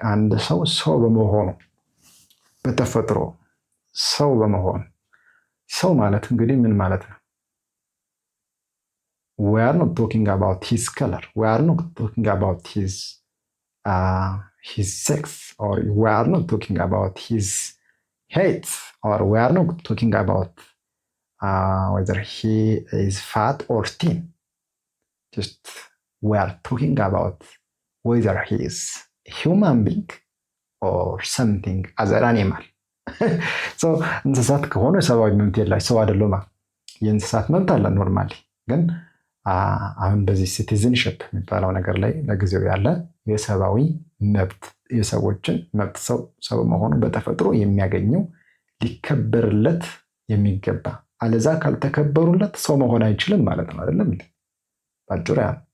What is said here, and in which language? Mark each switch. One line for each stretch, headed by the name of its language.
Amharic: አንድ ሰው በመሆኑ በተፈጥሮ ሰው በመሆኑ ሰው ማለት እንግዲህ ምን ማለት ነው?
English: We are not talking about his color. We are not talking about his sex, or we are not talking about his height, or we are not talking about whether he is fat or thin. Just we are talking about whether he is a human being or something other animal.
Amharic: So እንስሳት ከሆኑ ሰብአዊ መብት የላቸው ሰው አይደሉም። የእንስሳት መብት አለ ኖርማሊ፣ ግን አሁን በዚህ ሲቲዝንሽፕ የሚባለው ነገር ላይ ለጊዜው ያለ የሰብአዊ መብት የሰዎችን መብት ሰው መሆኑ በተፈጥሮ የሚያገኘው ሊከበርለት የሚገባ አለዛ ካልተከበሩለት ሰው መሆን አይችልም ማለት ነው። አይደለም ባጭሩ ያ